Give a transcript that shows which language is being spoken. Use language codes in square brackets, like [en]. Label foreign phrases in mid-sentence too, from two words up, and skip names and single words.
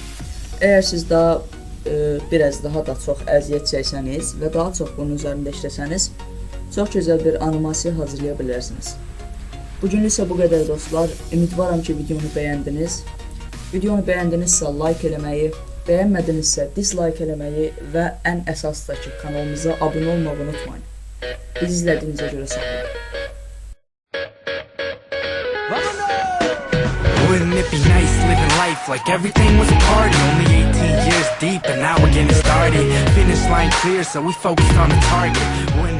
[az] Əgər siz daha biraz daha da çox əziyyət çəksəniz və daha çox bunun üzərində işləsəniz, çox gözəl bir animasiya hazırlaya bilərsiniz. Bugünlük isə bu qədər dostlar. Ümidvaram ki, videonu bəyəndiniz. Videonu bəyəndinizsə like eləməyi, bəyənmədinizsə dislike eləməyi və ən əsası da ki, kanalımıza abunə olmağı unutmayın. Bizi izlədiyinizə görə sağ olun. [en] Wouldn't it be nice living life like everything was a party? Only 18 years deep and now we're getting started. Finish line clear, so we focused on the target.